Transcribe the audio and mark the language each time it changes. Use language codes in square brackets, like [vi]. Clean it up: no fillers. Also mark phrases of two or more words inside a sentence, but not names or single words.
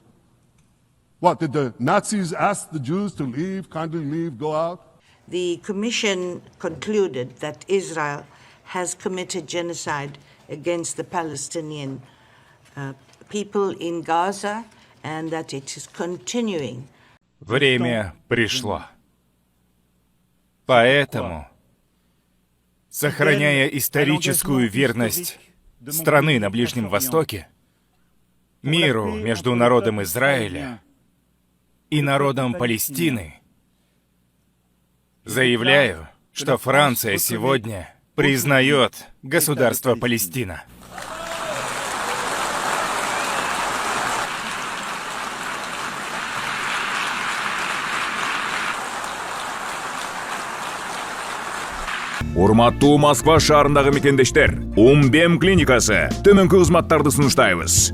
[en] What, did the Nazis ask the Jews to leave, kindly leave, go out? The Commission concluded that Israel has committed genocide against the Palestinian people in Gaza and that it is continuing. [ru] Время пришло. Поэтому, сохраняя историческую верность страны на Ближнем Востоке, миру между народом Израиля и народом Палестины, заявляю, что Франция сегодня признает государство Палестина. [ky] Урматтуу Москва шаарындагы мекендештер, Умбем клиникасы төмөнкү кызматтарды сунуштайбыз.